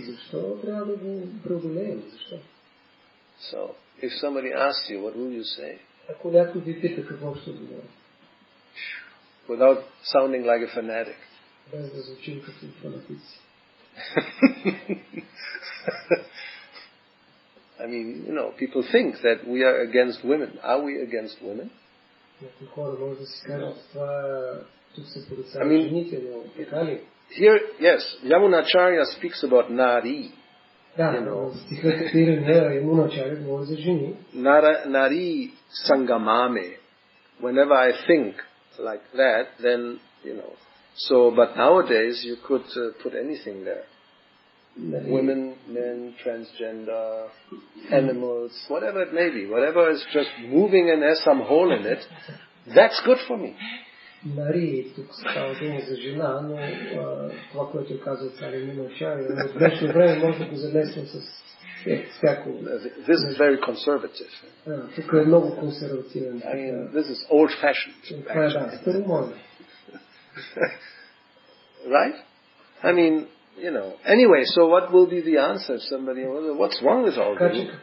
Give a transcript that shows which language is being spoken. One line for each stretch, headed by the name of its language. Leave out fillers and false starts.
Bulgarian: Защо трябва да го преодолеем? Защо?
English: So, if somebody asks you, what will you say?
Bulgarian: Ако някой ви пита какво ще отговоря?
English: Without sounding like a fanatic.
Bulgarian: Без да звучим като фанатици.
English: I mean, people think that we are against women. Are we against women?
Bulgarian: Някои хора може да си кажат, това тук се порицава жените, но така ли?
English: Here, yes, Yamunacharya speaks about Nari.
Bulgarian: Да, стихът цитирания Ямуначаря говори за жени.
Sanskrit: Nari Sangamame.
English: Whenever I think like that, then, So, but nowadays you could put anything there. Women, men, transgender, animals, whatever it may be. Whatever is just moving and has some hole in it, that's good for me.
Bulgarian: Нари, тук става дума за жена, но това, което казва цар Ямуначаря, в днешно време може да го замесим с всяко.
English: This is very conservative.
Bulgarian: Тук е много консервативен.
English: I mean, this is old-fashioned.
Bulgarian: Това е да, старомодно.
English: Right? I mean, Anyway, so what will be the answer? Somebody, what's wrong with all this?